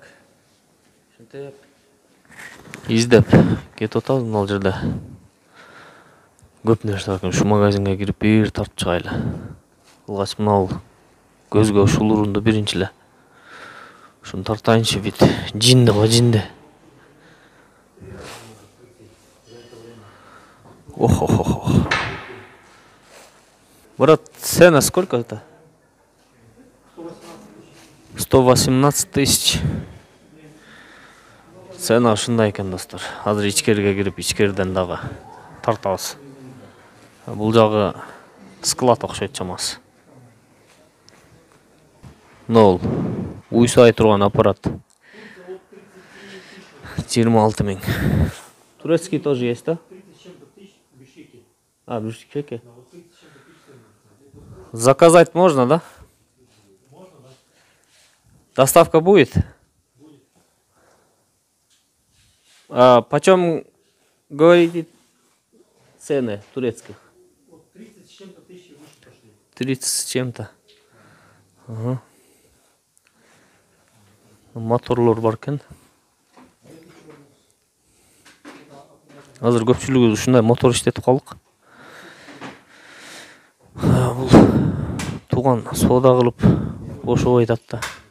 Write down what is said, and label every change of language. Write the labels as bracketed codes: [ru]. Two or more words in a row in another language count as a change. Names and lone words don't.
[ky] Ушинтип издеп кетип атабыз мына жерде. Көп нерсе бар экен. Ушу магазинге кирип бир тартып чыгайлы. Алгач мынау көзгө ушул урунду биринчи эле. Ушуну тартайынчы бит. Жинди го, жинди. Ох. [ru] Брат, цена сколько это? 118 тысяч. [ky] Цена ушундай экен достор. Азыр ичкериге кирип, ичкериден дагы тартабыз. Бул жагы склад окшойт чамасы. Нол. Уй сай турган аппарат. [ru] 26 000. Турецкий тоже есть, да? Бишкеке. Заказать можно, да? Можно, да. Доставка будет? Будет. Почем говорите цены турецких? 30 с чем-то тысяч выше пошли. 30 с чем-то. [ky] Ага. Моторлор бар экен. Азыр көпчүлүгү ушундай мотор иштетип калдык. Бул туган соода кылып бошобой атат да.